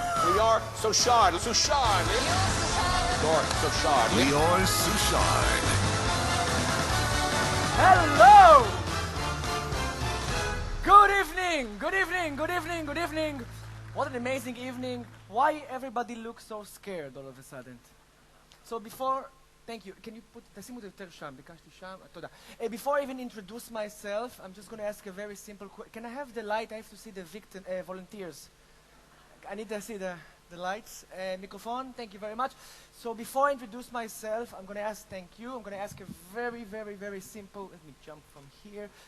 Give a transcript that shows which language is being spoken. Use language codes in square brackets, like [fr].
[en] We are Suchard. Suchard. Lior Suchard. Lior Suchard. Hello! Good evening, good evening, good evening, good evening. What an amazing evening. Why everybody looks so scared all of a sudden? So before, thank you. Can you put, [he] תשימו את זה יותר שם, ביקשתי שם, תודה. [en] Before I even introduce myself, I'm just going to ask a very simple question. Can I have the light? I have to see the volunteers. I need to see the lights. Microphone, thank you very much. So before I introduce myself, I'm going to ask, thank you. I'm going to ask a very, very, very simple, let me jump from here.